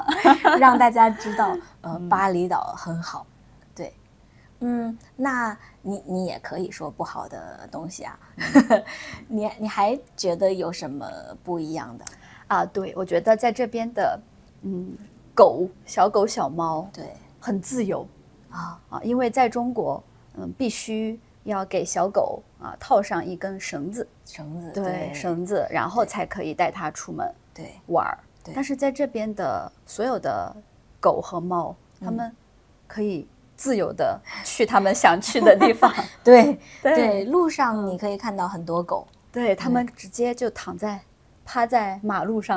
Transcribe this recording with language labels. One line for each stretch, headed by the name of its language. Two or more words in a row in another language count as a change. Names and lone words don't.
Chinese: 讓大家知道，巴厘島很好，對，那你也可以說不好的東西啊，你還覺得有什麼不一樣的啊？對，我覺得在這邊的，小狗小貓，對，很自由因為在中國，必須要給小狗套上一根繩子，對，繩子，然後才可以帶它出門玩。但是在這邊的所有的狗和貓，它們可以自由的去他們想去的地方。對，路上你可以看到很多狗，對，他們直接就趴在馬路上。